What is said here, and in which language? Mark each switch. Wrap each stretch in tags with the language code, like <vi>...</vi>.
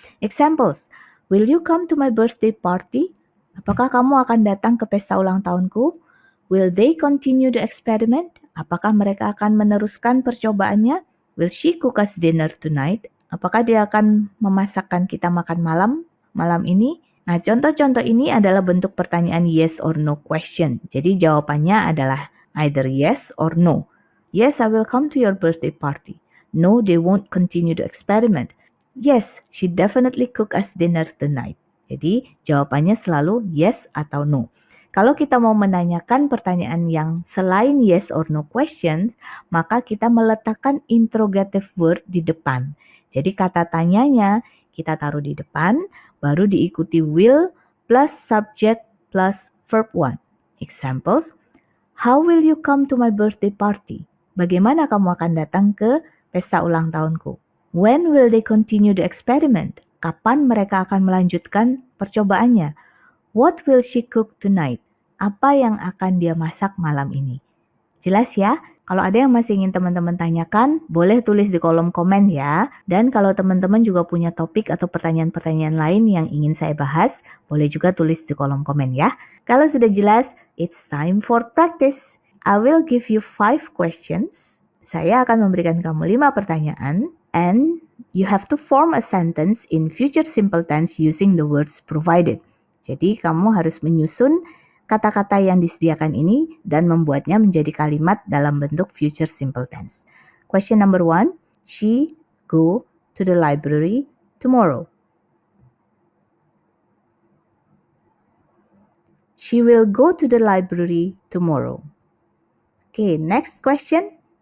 <en>Examples, will you come to my birthday party?</en> <id>Apakah kamu akan datang ke pesta ulang tahunku?</id> <en>Will they continue the experiment?</en> <id>Apakah mereka akan meneruskan percobaannya?</id> <en>Will she cook us dinner tonight?</en> <id>Apakah dia akan memasakkan kita makan malam ini? Nah, contoh-contoh ini adalah bentuk pertanyaan yes or no question. Jadi jawabannya adalah</id> <en>either yes or no. Yes, I will come to your birthday party. No, they won't continue the experiment. Yes, she definitely cook us dinner tonight.</en> <id>Jadi jawabannya selalu yes atau no. Kalau kita mau menanyakan pertanyaan yang selain yes or no questions, maka kita meletakkan interrogative word di depan. Jadi kata tanyanya kita taruh di depan, baru diikuti will plus subject plus verb one.</id> <en>Examples, how will you come to my birthday party?</en> <id>Bagaimana kamu akan datang ke pesta ulang tahunku?</id> <en>When will they continue the experiment?</en> <id>Kapan mereka akan melanjutkan percobaannya?</id> <en>What will she cook tonight?</en> <id>Apa yang akan dia masak malam ini? Jelas ya? Kalau ada yang masih ingin teman-teman tanyakan, boleh tulis di kolom komen ya. Dan kalau teman-teman juga punya topik atau pertanyaan-pertanyaan lain yang ingin saya bahas, boleh juga tulis di kolom komen ya. Kalau sudah jelas,</id> <en>it's time for practice. I will give you 5 questions.</en> <id>Saya akan memberikan kamu 5 pertanyaan.</id> <en>And you have to form a sentence in future simple tense using the words provided.</en> <id>Jadi kamu harus menyusun kata-kata yang disediakan ini dan membuatnya menjadi kalimat dalam bentuk future simple tense.</id> <en>Question number 1, she go to the library tomorrow. She will go to the library tomorrow. Okay, next question.</en>